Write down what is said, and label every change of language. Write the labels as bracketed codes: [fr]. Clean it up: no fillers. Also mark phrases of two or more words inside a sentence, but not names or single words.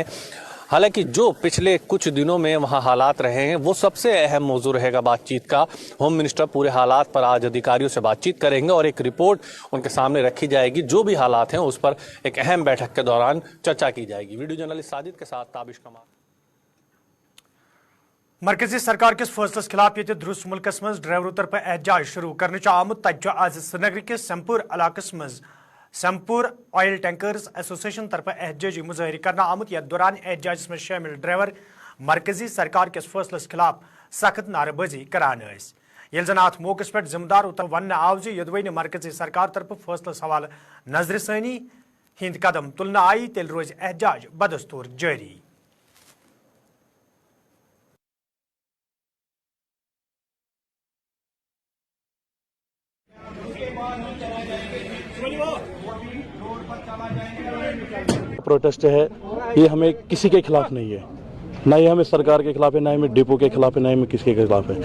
[hi] हालांकि जो पिछले कुछ दिनों में वहाँ हालात रहे हैं वो सबसे अहम मौजू रहेगा बातचीत का। [en] Home Minister [hi] पूरे हालात पर आज अधिकारियों से बातचीत करेंगे और एक रिपोर्ट उनके सामने रखी जाएगी। जो भी हालात हैं उस पर एक अहम बैठक के दौरान चर्चा की जाएगी। [en] video journalist [hi] साजिद के साथ ताबिश कमाल। [ks] मरकजी सरकार किस फैसलस खिलाफ ये दुरुस्त मुल्कस मज ड्राइवरों तरफ एहतजाज शुरू करने आमुत तज आज श्रीनगर के सेमपुर इलाकस मज सेमपुर [en] Oil Tankers Association [ks] तरफ एहतजाजी मुजाहरी करना आमुत यथ दौरान एहतजाज [hi] में शामिल [ks] ड्राइवर मरकजी सरकार किस फैसलस खिलाफ सख्त नारेबाजी करान ये जन अत मौके पे जिम्मेदार उतर वन आव यदि मरकजी सरकार तरफ फैसलस हवाले नजर सानी हिंद कदम तुलना आई तेल रोज एहतजाज बदस्तूर जारी। [hi] प्रोटेस्ट है ये हमें किसी के खिलाफ नहीं है, ना ही हमें सरकार के खिलाफ है, ना ही हमें डिपो के खिलाफ है, ना ही हमें किसी के खिलाफ है।